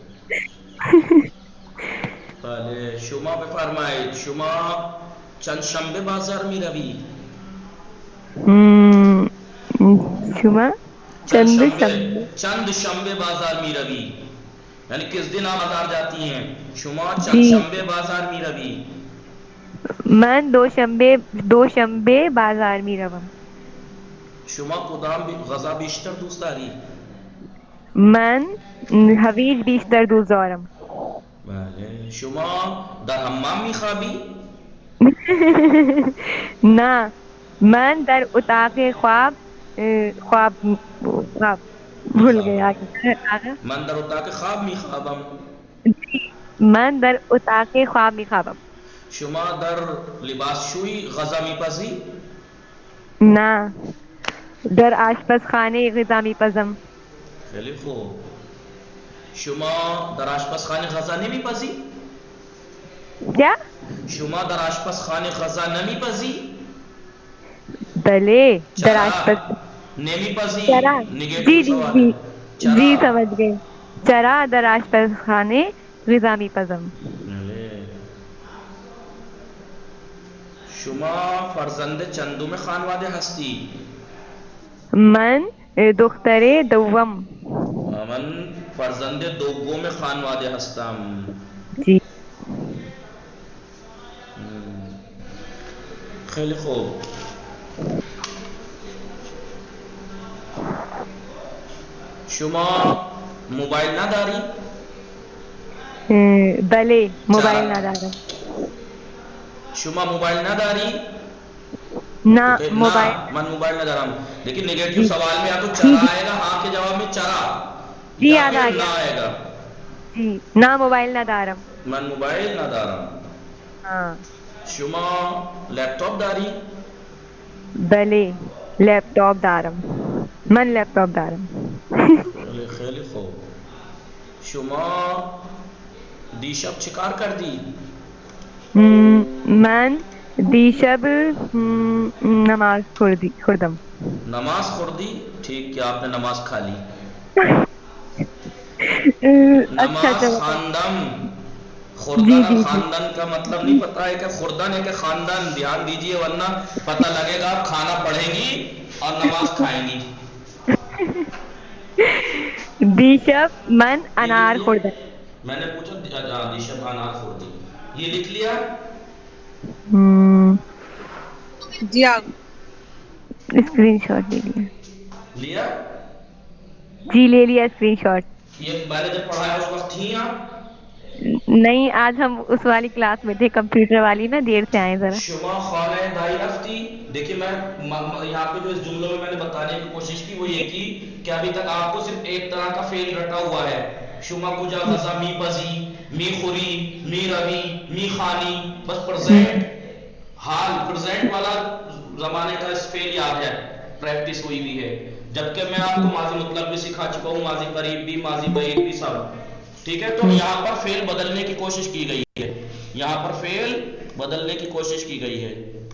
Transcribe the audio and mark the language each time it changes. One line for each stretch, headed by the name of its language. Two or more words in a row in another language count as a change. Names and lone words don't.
Persian: بله, شما بفرمایید شما چند شنبه بازار می روی؟ شما چند شنبه بازار می روی,
Urdu: یعنی کس دن آپ بازار جاتی ہیں.
Persian: شما چند
Urdu: جی,
Persian: شنبه بازار می روی؟ من دو شنبه بازار می روم. شما کدام غذا بیشتر دوست داری؟ من هویج بیشتر دوست دارم. بله. شما در حمام می خوابی؟ نه, من در اتاق خواب
Urdu: بھول گئی آگے.
Persian: من در اتاق خواب می خوابم. من در اتاق خواب می خوابم. شما در لباسشویی غذا می پزی؟ نه, در آشپزخانه غذا می پزم. خیلی خوب. شما در آشپزخانه غذا نمیپزی؟
Urdu: کیا؟
Persian: شما در آشپزخانه غذا نمیپزی؟ بلے در چرا آشپز نمیپزی؟ چرا
Urdu: نگیٹو جی جی سوال جی ہے. چرا جی سمجھ گئے.
Persian: چرا در آشپز خانے غذا میپزم. شما فرزند چندم خانواده هستی؟ من دختر دوم. من فرزند دوم خانواده هستم.
Urdu: جی
Persian: خیلی خوب. شما موبایل نداری؟ بلے موبائل چرا؟ ندارم. شما موبایل نداری؟
Urdu: نہ تو موبائل.
Persian: نه من موبایل ندارم.
Urdu: لیکن نگیٹو جی سوال میں یا تو جی چرا آئے گا ہاں کے جواب میں چرا جی یا یاد آ پھر نہ گیا. آئے گا.
Persian: جی نہ موبائل ندارم. من موبایل ندارم.
Urdu: ہاں.
Persian: شما لیپ ٹاپ داری؟ بلے لیپ ٹاپ دارم. من لیپ ٹاپ دارم. خیلی خوب. شما دیشب چیکار کردی؟ من دیشب نماز خوردم. نماز خوردی؟
Urdu: ٹھیک کیا آپ نے نماز کھا لی. اچھا نماز چلو.
Persian: خواندم.
Urdu: جی خوردن اور جی جی خاندان کا مطلب نہیں پتا ہے کہ خوردن ہے کہ خاندان. دھیان دیجئے ورنہ پتہ لگے گا آپ کھانا پڑھیں گی اور نماز کھائیں گی.
Persian: دیشب من
Urdu: یہ لکھ
Persian: انار
Urdu: لیا.
Persian: خوردم.
Urdu: میں نے پوچھا
Persian: دیشب انار خوردی.
Urdu: یہ لکھ لیا. جی آپ اسکرین شاٹ لے لیا. لیا. جی لے لیا اسکرین شاٹ. یہ میں نے جب پڑھایا اس وقت تھی آپ؟ نہیں آج ہم اس والی کلاس میں تھے کمپیوٹر والی نا دیر سے آئے ذرا.
Persian: شما خانہ دائی رفتی.
Urdu: دیکھیے میں یہاں پہ جو اس جملوں میں نے بتانے کی کوشش کی وہ یہ کی کہ ابھی تک آپ کو صرف ایک طرح کا فعل رٹا ہوا ہے.
Persian: شما کجا غذا می پزی می خوری می روی می خانی.
Urdu: بس پرزینٹ حال پرزینٹ والا زمانے کا اس فعل یاد ہے پریکٹس ہوئی بھی ہے. جبکہ میں آپ کو ماضی مطلب بھی سکھا چکا ہوں ماضی قریب بھی ماضی بعید بھی سب. ٹھیک ہے تو یہاں پر فعل بدلنے کی کوشش کی گئی ہے. یہاں پر فعل بدلنے کی کوشش کی گئی ہے.